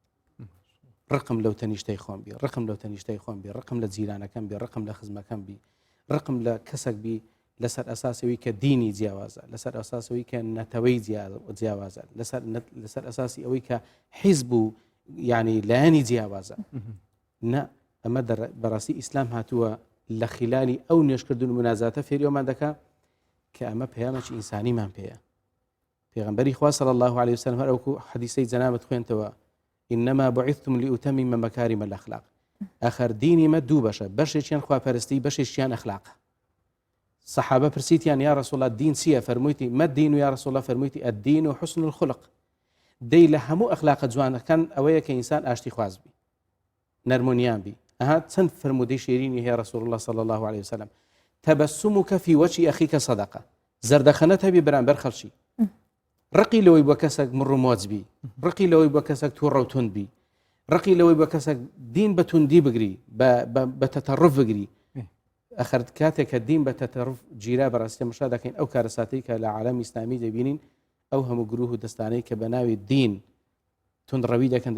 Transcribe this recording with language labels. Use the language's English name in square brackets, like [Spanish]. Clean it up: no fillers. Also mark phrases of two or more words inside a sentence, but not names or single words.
[Central Kurdish] ڕقم لەو تەنیشتەی خۆم بی، ڕقم لەو تەنیشتەی خۆم بی، ڕقم لە جیرانەکەم بی، ڕقم لە خزمەکەم بی، ڕقم لە کەسێک بی لەسەر ئەساسەوەی کە دینی جیاوازە، لەسەر ئەساسەوەی کە نەتەوەی جیاوازە، لەسەر ئەساسی ئەوەی کە حیزب و یعنی لایەنی جیاوازە. نە ئەمە بەڕاستی ئیسلام هاتووە لە خلالی ئەو نوێژکردن و مناجاتە فێریۆمان دەکا کە ئەمە پەیامێکی ئینسانیمان پێیە. پێغەمبەری خوا [Arabic] صلی الله عليه وسلم [Central Kurdish] هەر ئەوکو حەدیثەی جەنابەت خوێنتەوە [Arabic] إنما بعثتم لأتمم مكارم الأخلاق. [Central Kurdish] آخر دینی مە دوو بەشە، بەشێکیان خواپەرستی، بەشێکیان ئەخلاق. صحابە پرسیتیان [Arabic] یا رسول الله [Central Kurdish] دین چییە؟ فەرموویتی مە [Arabic] الدین یا رسول الله، فەرموویتی الدین و حسن الخلق. [Central Kurdish] دەی لە هەموو ئەخلاقە جوانەکان ئەوەیە کە ئینسان ئاشتی خواز بی، نەرمونیان بی، ئەها چەند فرمودەی شێرینی هەیە [Arabic] رسول الله صلى الله عليه وسلم تبسمك في وجه أخيك صدقة [Central Kurdish] زەردەخەنەت هەبی بەرامبەر خەڵکی ڕقی لەوەی بۆ کەسێک مڕ و مۆچ بی ڕقی لەوەی بۆ کەسێک تووڕە و تون بی ڕقی لەوەی بۆ کەسێک دین بە توندی بگری بە تەتەڕف بگری ئەخرت کاتێک کە دین بە تەتەڕف گیرا بەڕاستی مشا دەکەین ئەو کارەساتەی کە لە عالەمی ئیسلامی دەبینین ئەو هەموو گروه و دەستانەی کە بە ناوی دین تونڕەوی دەکەن